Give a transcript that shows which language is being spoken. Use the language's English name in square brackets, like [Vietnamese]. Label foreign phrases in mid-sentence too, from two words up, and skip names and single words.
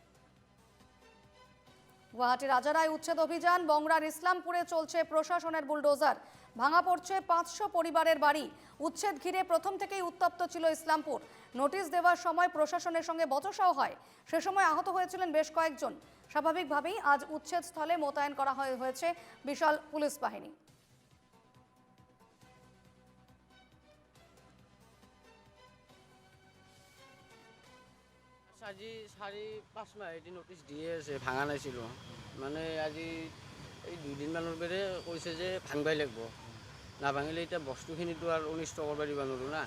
[Bangla] গুয়াহাটির আজারায় উচ্ছেদ অভিযান, বংরার ইসলামপুরে চলছে প্রশাসনের বুলডোজার। ভাঙা পড়ছে 500 পরিবারের বাড়ি। উচ্ছেদ ঘিরে প্রথম থেকেই উত্তপ্ত ছিল ইসলামপুর। নোটিশ দেওয়ার সময় প্রশাসনের সঙ্গে বচসাও হয়। সে সময় আহত হয়েছিলেন বেশ কয়েকজন। স্বাভাবিকভাবেই আজ উচ্ছেদ স্থলে মোতায়েন করা হয়েছে বিশাল পুলিশ বাহিনী। [Assamese] আজি 4-5 মাহ এটি নোটিছ দিয়ে আছে, ভাঙা নাছিল। মানে আজি এই 2 দিনমানৰ পৰে কৈছে যে ভাঙবাই লাগিব, নাভাঙিলে এতিয়া বস্তুখিনিতো আৰু অনিষ্ট কৰিব দিব নোৱাৰোঁ না।